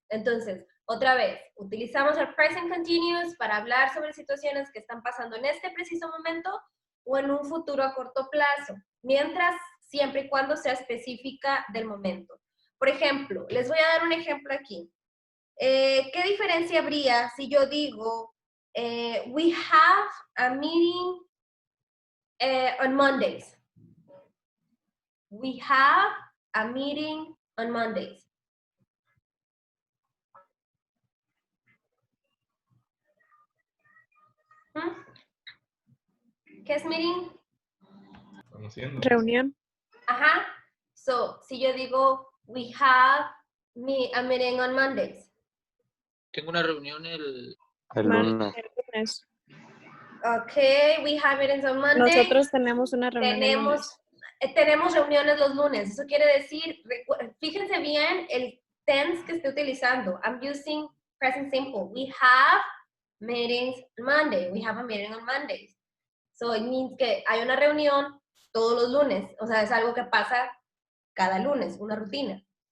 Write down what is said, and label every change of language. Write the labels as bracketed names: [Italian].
[Spanish] Entonces, otra vez, utilizamos el present continuous para hablar sobre situaciones que están pasando en este preciso momento o en un futuro a corto plazo, mientras, siempre y cuando sea específica del momento. Por ejemplo, les voy a dar un ejemplo aquí. ¿Qué diferencia habría si yo digo, [English] we have a meeting on Mondays? We have a meeting on Mondays. [Spanish] ¿Qué es meeting? Conociendo. Reunión. Ajá. [English] So, [Spanish] si yo digo, [English] we have a meeting on Mondays. [Spanish] Tengo una reunión el... El lunes. El lunes. [English] Okay, we have meetings on Mondays. [Spanish] Nosotros tenemos una reunión el lunes. Tenemos reuniones los lunes. Eso quiere decir, fíjense bien el tense que estoy utilizando. [English] I'm using present simple. We have meetings on Monday. We have a meeting on Mondays. So it means [Spanish] que hay una reunión todos los lunes. O sea, es algo que pasa cada lunes, una rutina.